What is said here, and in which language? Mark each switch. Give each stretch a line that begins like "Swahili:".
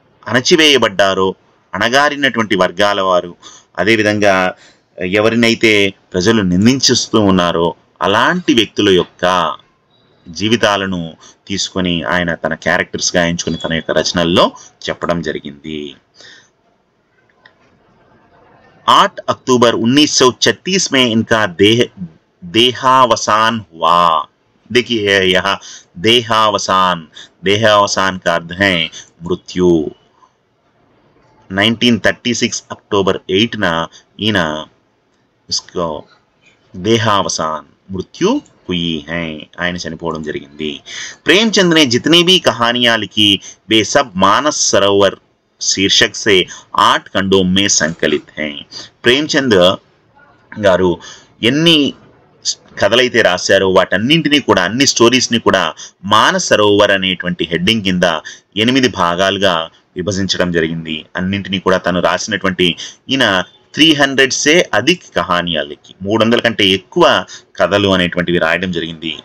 Telugu: అణచివేయబడ్డారో, అణగారినటువంటి వర్గాల వారు, అదేవిధంగా ఎవరినైతే ప్రజలు నిందించుస్తూ ఉన్నారో అలాంటి వ్యక్తుల యొక్క జీవితాలను తీసుకొని ఆయన తన క్యారెక్టర్స్గా ఎంచుకొని తన యొక్క రచనల్లో చెప్పడం జరిగింది.
Hindi: 8 अक्टूबर 1936 में इनका देहावसान हुआ। देखिए यह देहावसान का अर्थ है मृत्यु. 1936 अक्टूबर 8 ना
Telugu: ఈయన
Hindi: इसको देहावसान मृत्यु हुई है,
Telugu: ఆయన చనిపోవడం జరిగింది.
Hindi: प्रेमचंद ने जितनी भी कहानियां लिखी वे सब मानस सरोवर शीर्षक से 8 खंडों में संकलित हैं.
Telugu: ప్రేమ్చంద్ గారు ఎన్ని కథలైతే రాశారో వాటన్నింటినీ కూడా, అన్ని స్టోరీస్ని కూడా మానస్ సరోవర్ అనేటువంటి హెడ్డింగ్ కింద 8 భాగాలుగా విభజించడం జరిగింది. అన్నింటినీ కూడా తను రాసినటువంటి ఈయన
Hindi: 300 से अधिक
Telugu: కహానియాలకి 300 కంటే ఎక్కువ కథలు అనేటువంటివి రాయడం జరిగింది.